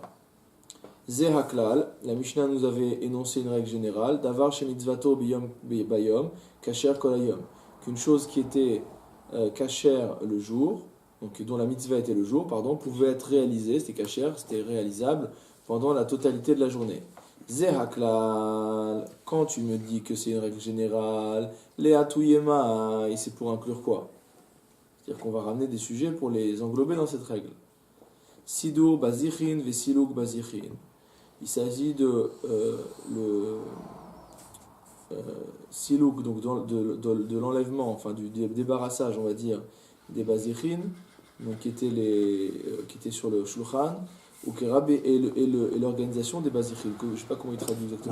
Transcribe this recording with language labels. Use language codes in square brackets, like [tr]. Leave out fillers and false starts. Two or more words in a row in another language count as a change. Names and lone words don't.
[he] זה הכלל, [fr] la Mishnah nous avait énoncé une règle générale [he] דבר שמצוותו ביום כשר כל היום, [fr] qu'une chose qui était kasher le jour, donc dont la mitzvah était le jour, pouvait être réalisée, c'était kasher, c'était réalisable pendant la totalité de la journée. [he] זה הכלל, [fr] quand tu me dis que c'est une règle générale, [arc] לאתויי מאי, [fr] et c'est pour inclure quoi? C'est-à-dire qu'on va ramener des sujets pour les englober dans cette règle. [he] סידור בזיכין וסילוק בזיכין. [fr] Il s'agit de le siluk, donc de l'enlèvement, enfin du débarrassage, on va dire, des bazichin, donc qui étaient sur le shulchan, ou et l'organisation des bazichim, je ne sais pas comment il traduit exactement.